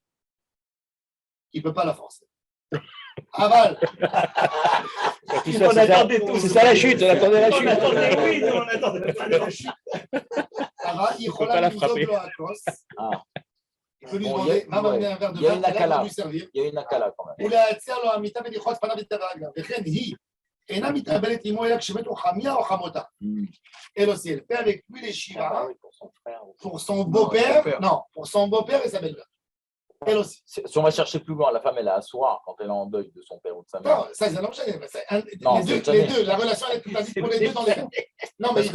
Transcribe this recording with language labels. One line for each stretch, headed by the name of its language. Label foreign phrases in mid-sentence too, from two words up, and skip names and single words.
French: Il ne peut pas la forcer. Aval. C'est ça la chute, on attendait la chute. On attendait la chute. Aval, il peut pas la frapper. Il peut lui demander, va m'amener un verre de vin, et là, lui servir. Il y a une akala quand même.
Hebrew: ולהציע לו המיטה ולכרות פניו ותרגליו, וכן היא אינה מתאבלת עמו אלא כשמתו חמיה או חמותה.
French: Elle aussi, elle fait avec lui les shivas pour son beau-père, non, pour son beau-père et sa belle-mère. Elle aussi. Si on va chercher plus loin, la femme, elle a à soir quand elle est en deuil de son père ou de sa mère. Non, ça, c'est un enchaîné. Non, Les deux, la relation, elle est tout à fait pour les deux dans les cas. Non, mais